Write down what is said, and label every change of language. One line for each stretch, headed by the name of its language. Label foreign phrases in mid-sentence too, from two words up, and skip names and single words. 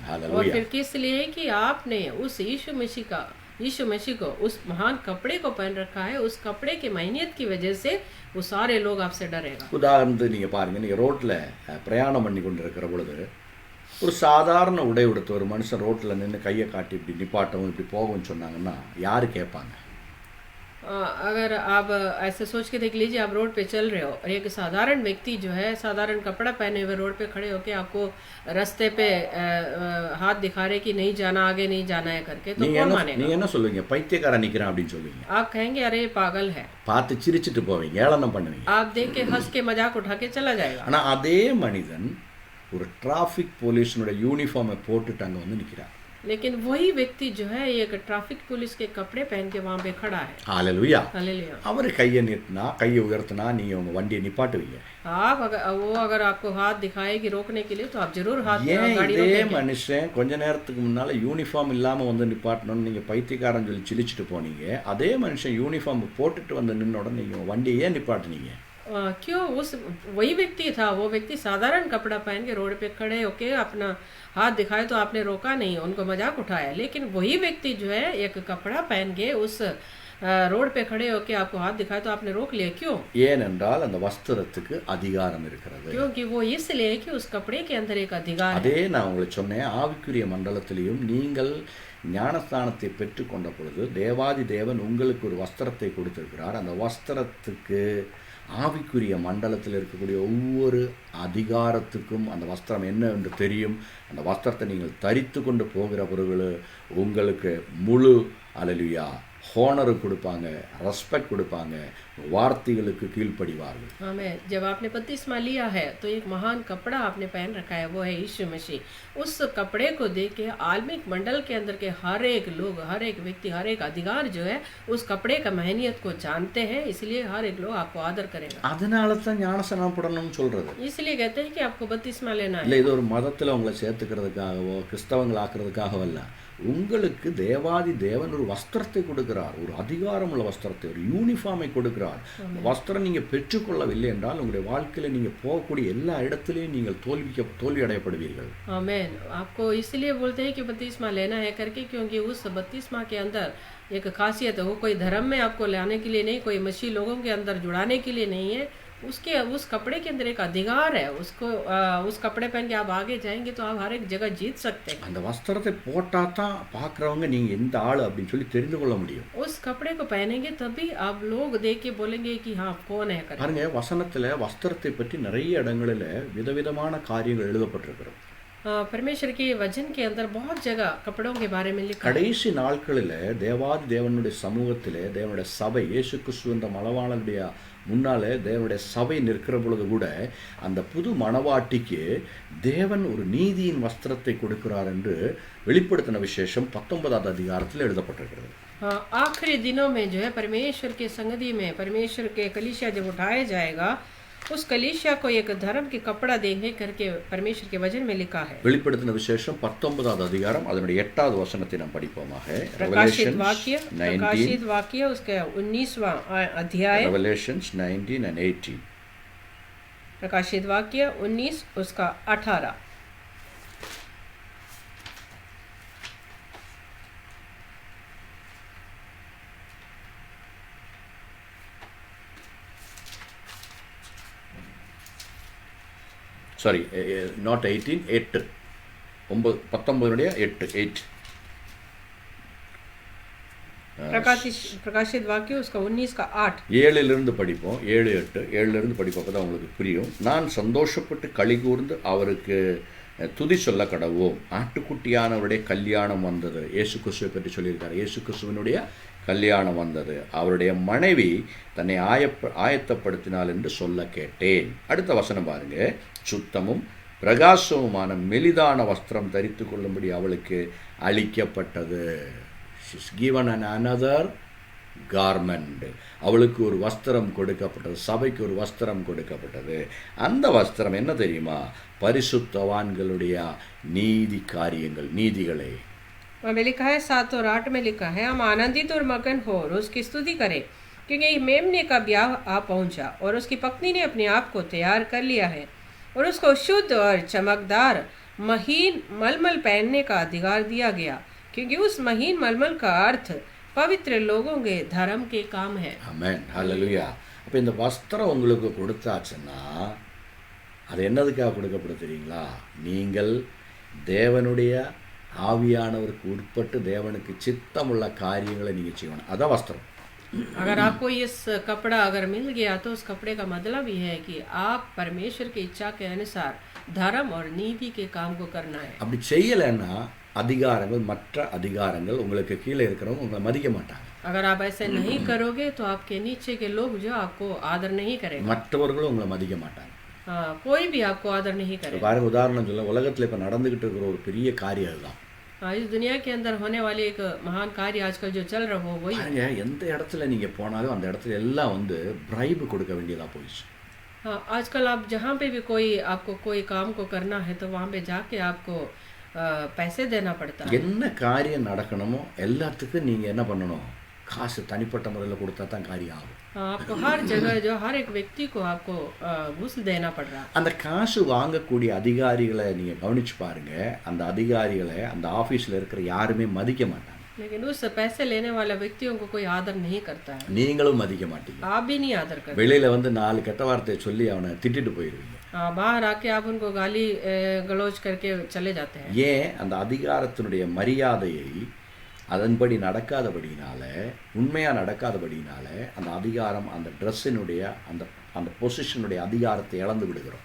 Hindi: और
Tamil: ஹalleluya.
Hindi: फिर किस लिए कि आपने उस यीशु मसीह को उस महान कपड़े को पहन रखा है, उस कपड़े की महनियत की वजह से वो सारे लोग आपसे डरेगा.
Tamil: உதாரணத்துக்கு நீங்கள் பாருங்கள், நீங்கள் ரோட்டில் பிரயாணம் பண்ணி கொண்டு இருக்கிற பொழுது ஒரு சாதாரண உடை உடுத்த ஒரு மனுஷன் ரோட்டில் நின்று கையை காட்டி இப்படி நிப்பாட்டவும் இப்படி போகும்னு சொன்னாங்கன்னா யார் கேட்பாங்க?
Hindi: अगर आप ऐसे सोच के देख लीजिए, आप रोड पे चल रहे हो और एक साधारण व्यक्ति जो है साधारण कपड़ा पहने हुए रोड पे खड़े होके आपको रास्ते पे हाथ दिखा रहे कि नहीं जाना, आगे नहीं जाना है करके, तो
Tamil: நீங்கள்
Hindi: कौन
Tamil: என்ன
Hindi: मानेगा?
Tamil: நீங்கள் என்ன சொல்லுவீங்க? பைத்தியக்காரன் நிற்கிறான் அப்படின்னு சொல்லுவீங்க.
Hindi: आप कहेंगे अरे ये पागल है,
Tamil: பார்த்து சிரிச்சிட்டு போவீங்க, ஏளனம் பண்ணுவீங்க.
Hindi: आप देख के हंस के मजाक उठा के चला जाएगा।
Tamil: ஆனால் அதே மனிதன் ஒரு
English: traffic police's uniform
Tamil: போட்டுட்டு அங்கே வந்து நிற்கிறார்.
Hindi: लेकिन वही व्यक्ति जो है एक
English: traffic police
Hindi: के कपड़े पहन के वहाँ पे खड़ा है।
Tamil: ஹல்லேலூயா.
Hindi: हालेलुया।
Tamil: அவர் கையை நீட்டினா, கையை உயர்த்தினா நீங்கள் உங்கள் வண்டியை நிப்பாட்டுவீங்க.
Hindi: आप अगर आपको हाथ दिखाए कि रोकने के लिए, तो आप जरूर हाथ
Tamil: ஏன்
Hindi: गाड़ी
Tamil: இதே
Hindi: रोकेंगे।
Tamil: மனுஷன் கொஞ்ச நேரத்துக்கு முன்னால் யூனிஃபார்ம் இல்லாமல் வந்து நிப்பாட்டணும்னு நீங்கள் பைத்தியக்காரன் சொல்லி சிரிச்சிட்டு போனீங்க. அதே மனுஷன் யூனிஃபார்ம் போட்டுட்டு வந்து நின்ன உடனே நீங்கள் வண்டியை ஏன் நிப்பாட்டினீங்க?
Hindi: क्यों? उस वही व्यक्ति था, वो व्यक्ति साधारण कपड़ा पहन के रोड पे खड़े होके अपना हाथ दिखाए तो आपने रोका नहीं, उनको मजाक उठाया। लेकिन वही व्यक्ति जो है एक कपड़ा पहन के उस रोड पे खड़े होके आपको हाथ दिखाए तो आपने रोक लिया। क्यों?
Tamil: ஏனென்றால் அந்த வஸ்திரத்துக்கு அதிகாரம் இருக்கிறது.
Hindi: क्योंकि वो इसलिए कि उस कपड़े के अंदर एक अधिकार है।
Tamil: அதே நான் உங்களுக்கு சொன்னேன், ஆவிக்குரிய மண்டலத்திலையும் நீங்கள் ஞானஸ்தானத்தை பெற்றுக்கொண்ட பொழுது தேவாதி தேவன் உங்களுக்கு ஒரு வஸ்திரத்தை கொடுத்திருக்கிறார். அந்த வஸ்திரத்துக்கு ஆவிக்குரிய மண்டலத்தில் இருக்கக்கூடிய ஒவ்வொரு அதிகாரத்துக்கும் அந்த வஸ்திரம் என்ன என்று தெரியும். அந்த வஸ்திரத்தை நீங்கள் தரித்து கொண்டு போகிற பொருள் உங்களுக்கு முழு அல்லேலூயா ஹோனர் கொடுப்பாங்க, ரெஸ்பெக்ட் கொடுப்பாங்க, வார்த்தைகளுக்கு கீழ்ப்படிவார்கள்.
Hindi: हमें जब आपने बपतिस्मा लिया है तो एक महान कपड़ा आपने पहन रखा है, वो है यीशु मसीह। उस कपड़े को देख के आत्मिक मंडल के अंदर के हर एक लोग, हर एक व्यक्ति, हर एक अधिकार जो है उस कपड़े का महनियत को जानते हैं, इसलिए हर एक लोग आपको आदर करेगा।
Tamil: அதனால தான் ஞானஸ்நானம் படணும்னு சொல்றது.
Hindi: इसलिए कहते हैं कि आपको बपतिस्मा लेना है।
Tamil: இல்லை இது ஒரு மதத்தில் உங்களை சேர்த்துக்கிறதுக்காகவோ கிறிஸ்தவங்கள் ஆக்குறதுக்காகவோ அல்ல. உங்களுக்கு தேவாதி தேவன் ஒரு வஸ்திரத்தை கொடுக்கிறார், ஒரு அதிகாரம் உள்ள வஸ்திரத்தை, ஒரு யூனிஃபார்மை கொடுக்கிறார். வஸ்திரம் நீங்கள் பெற்றுக்கொள்ளவில்லை என்றால் உங்களுடைய வாழ்க்கையில் நீங்கள் போகக்கூடிய எல்லா இடத்துலையும் நீங்கள் தோல்வி அடையப்படுவீர்கள்.
Hindi: आमीन। आपको इसलिए बोलते हैं कि बपतिस्मा लेना है करके, क्योंकि उस बपतिस्मा के अंदर एक खासियत है। वो कोई धर्म में आपको लाने के लिए नहीं, कोई मसीह लोगों के अंदर जुड़ाने के लिए नहीं है। उसके उस कपड़े के अंदर एक अधिकार है। उसको उस कपड़े पहन के आप आगे जाएंगे तो आप हर एक जगह जीत सकते हैं।
Tamil: அந்த வஸ்திரத்தை போட்டால் தான் பார்க்குறவங்க நீங்கள் எந்த ஆள் அப்படின்னு சொல்லி தெரிந்து கொள்ள முடியும்.
Hindi: उस कपड़े को पहनेंगे तभी आप लोग देख के बोलेंगे कि हाँ कौन है करके।
Tamil: பாருங்க, வசனத்தில் வஸ்திரத்தை பற்றி நிறைய இடங்களில் விதவிதமான காரியங்கள் எழுதப்பட்டிருக்கிறது.
Hindi: परमेश्वर के वचन के अंदर बहुत जगह कपड़ों के बारे में लिखा है।
Tamil: கடைசி நாட்களில் தேவாதி தேவனுடைய சமூகத்திலே தேவனுடைய சபை இயேசு கிறிஸ்து என்ற மணவாளனுடைய முன்னாலே தேவனுடைய சபை நிற்கிற பொழுது கூட அந்த புது மணவாட்டிக்கு தேவன் ஒரு நீதியின் வஸ்திரத்தை கொடுக்கிறார் என்று வெளிப்படுத்தின விசேஷம் 19வது அதிகாரத்தில் எழுதப்பட்டிருக்கிறது.
Hindi: आखिरी दिनों में जो है परमेश्वर के संगति में परमेश्वर के कलीसिया जब उठाया जाएगा, उस कलीसिया को एक धर्म के कपड़ा देंगे करके परमेश्वर के वचन में लिखा है।
Tamil: வெளிப்படுத்தின விசேஷம் 19வது அதிகாரம் அதனுடைய 8வது வசனத்தை நாம் படிப்போமாக.
Hindi: प्रकाशित वाक्य उसका 19वां अध्याय,
English: Revelations 19 and 18.
Hindi: प्रकाशित वाक्य 19 उसका 18।
English: sorry, not
Tamil: 18, 8, 19 8.
Hindi: प्रकाशित वाक्य उसका 19 का 8।
Tamil: 7 படிப்போம், 7, 8, 7 படிப்போம், அப்போ தான் உங்களுக்கு புரியும். நான் சந்தோஷப்பட்டு களி கூர்ந்து அவருக்கு துதி சொல்ல கடவோம். ஆட்டுக்குட்டியானவருடைய கல்யாணம் வந்தது. இயேசு கிறிஸ்துவை பற்றி சொல்லியிருக்காரு. இயேசு கிறிஸ்துவனுடைய கல்யாணம் வந்தது, அவருடைய மனைவி தன்னை ஆயத்தப்படுத்தினாள் என்று சொல்ல கேட்டேன். அடுத்த வசனம் பாருங்க. சுத்தமும் பிரகாசமுமான மெலிதான வஸ்திரம் தரித்து கொள்ளும்படி அவளுக்கு அளிக்கப்பட்டது.
English: She's given another garment.
Tamil: அவளுக்கு ஒரு வஸ்திரம் கொடுக்கப்பட்டது, சபைக்கு ஒரு வஸ்திரம் கொடுக்கப்பட்டது. அந்த வஸ்திரம் என்ன தெரியுமா? பரிசுத்தவான்களுடைய நீதி காரியங்கள், நீதிகளை.
Hindi: में लिखा है 7 और 8 में लिखा है, हम आनंदित और मगन हो और उसकी स्तुति करें, क्योंकि मेमने का ब्याह आ पहुंचा और उसकी पत्नी ने अपने आप को तैयार कर लिया है और उसको शुद्ध और चमकदार महीन मलमल पहनने का अधिकार दिया गया, क्योंकि उस महीन मलमल का अर्थ पवित्र लोगों के धर्म के काम है।
Tamil: ஆமென், ஹல்லேலூயா. அப்போ இந்த வஸ்திரம் உங்களுக்கு கொடுத்தாச்சுன்னா அது என்னதுக்காக கொடுக்கப்படும் தெரியுங்களா? நீங்கள் தேவனுடைய ஆவியானவருக்கு உட்பட்டு தேவனுக்கு சித்தமுள்ள காரியங்களை நீங்கள் செய்யணும். அதான் வஸ்திரம்.
Hindi: अगर आपको इस कपड़ा अगर मिल गया तो उस कपड़े का मतलब ये है कि आप परमेश्वर की इच्छा के अनुसार धर्म और नीति के काम को करना है.
Tamil: அப்படி செய்யலைன்னா அதிகாரங்கள், மற்ற அதிகாரங்கள், உங்களுக்கு கீழே இருக்கிறவங்க உங்களை மதிக்க மாட்டாங்க.
Hindi: अगर आप ऐसे नहीं करोगे तो आपके नीचे के लोग जो आपको आदर नहीं करेंगे.
Tamil: மற்றவர்களும் உங்களை மதிக்க மாட்டாங்க.
Hindi: हाँ, कोई भी आपको आदर नहीं करेगा.
Tamil: பாருங்க, உதாரணம் சொல்ல, உலகத்தில் இப்போ நடந்துகிட்டு இருக்கிற ஒரு பெரிய காரியம் அதுதான்.
Hindi: हाँ, इस दुनिया के अंदर होने वाली एक महान कार्य आजकल जो चल रहा हो वही.
Tamil: பாருங்க, எந்த இடத்துல நீங்கள் போனாலும் அந்த இடத்துல எல்லாம் வந்து பிரைபு கொடுக்க வேண்டியதாக போயிடுச்சு.
Hindi: हाँ, आजकल आप जहाँ पे भी आपको कोई काम को करना है तो वहाँ पे जाके आपको पैसे देना पड़ता है.
Tamil: என்ன காரியம் நடக்கணுமோ எல்லாத்துக்கும் நீங்கள் என்ன பண்ணணும்? காசு தனிப்பட்ட முறையில் கொடுத்தா தான் காரியம் ஆகும்.
Hindi: आपको हर जगह जो हर एक व्यक्ति को आपको घूस देना पड़ रहा है.
Tamil: அந்த காசு வாங்கக்கூடிய அதிகாரிகளை நீங்கள் கவனிச்சு பாருங்க. அந்த அதிகாரிகளை அந்த ஆஃபீஸில் இருக்கிற யாருமே மதிக்க மாட்டாங்க.
Hindi: लेकिन उस पैसे लेने वाला व्यक्तियों को कोई आदर नहीं करता है.
Tamil: நீங்களும் மதிக்க மாட்டீங்க.
Hindi: आप भी नहीं आदर करते.
Tamil: வெளியில வந்து 4 கெட்ட வார்த்தையை சொல்லி அவனை திட்டிட்டு போயிடுவீங்க.
Hindi: बाहर आके आप उनको गाली गलौज करके चले जाते हैं.
Tamil: ஏன்? அந்த அதிகாரத்தினுடைய மரியாதையை அதன்படி நடக்காதபடினால, உண்மையாக நடக்காதபடினால அந்த அதிகாரம், அந்த ட்ரெஸ்ஸினுடைய அந்த அந்த பொசிஷனுடைய அதிகாரத்தை இழந்து விடுகிறோம்.